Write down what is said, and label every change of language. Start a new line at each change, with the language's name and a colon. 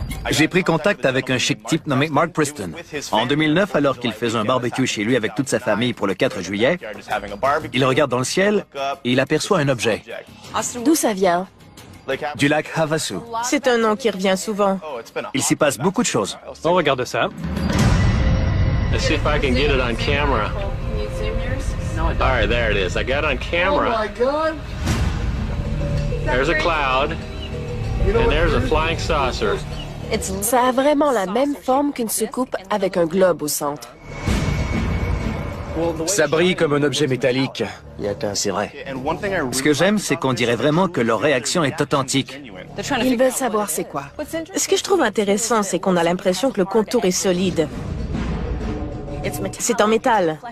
French: J'ai pris contact avec un chic type nommé Mark Preston. En 2009, alors qu'il faisait un barbecue chez lui avec toute sa famille pour le 4 juillet, il regarde dans le ciel et il aperçoit un objet. D'où ça vient? Du lac Havasu. C'est un nom qui revient souvent. Il s'y passe beaucoup de choses. On regarde ça.
English: Let's see if I can get it on camera. All right, there it is. I got it on camera. Oh my God! There's a cloud, and there's a flying saucer.
French: Ça a vraiment la même forme qu'une soucoupe avec un globe au centre. Ça brille comme un objet métallique. C'est vrai. Ce que j'aime, c'est qu'on dirait vraiment que leur réaction est authentique. Ils veulent savoir c'est quoi. Ce que je trouve intéressant, c'est qu'on a l'impression que le contour est solide. C'est en métal.